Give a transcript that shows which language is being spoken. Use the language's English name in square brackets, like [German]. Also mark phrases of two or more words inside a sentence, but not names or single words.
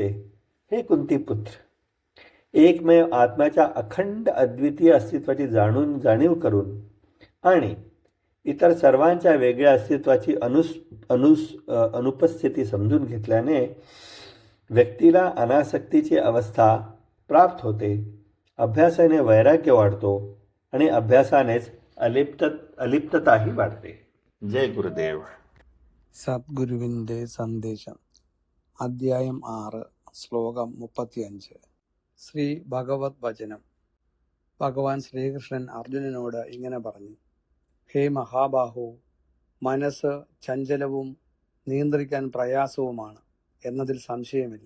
[Marathi] हे कुंतीपुत्र, एकमेव आत्म्याच्या अखंड अद्वितीय अस्तित्वाची जाणीव करून आणि इतर सर्वांच्या वेगळ्या अस्तित्वाची अनुपस्थिती समजून घेतल्याने व्यक्तीला अनासक्तीची अवस्था प्राप्त होते. अभ्यासाने वैराग्य वाढतो आणि अभ्यासानेच अलिप्तताही वाढते. [Malayalam] ജയ് ഗുരുദേവ്. സദ്ഗുരുവിൻ്റെ സന്ദേശം. അധ്യായം 6, ശ്ലോകം 35. ശ്രീ ഭഗവത് വചനം. ഭഗവാൻ ശ്രീകൃഷ്ണൻ അർജുനനോട് ഇങ്ങനെ പറഞ്ഞു: ഹേ മഹാബാഹു, മനസ്സ് ചഞ്ചലവും നിയന്ത്രിക്കാൻ പ്രയാസവുമാണ് എന്നതിൽ സംശയമില്ല.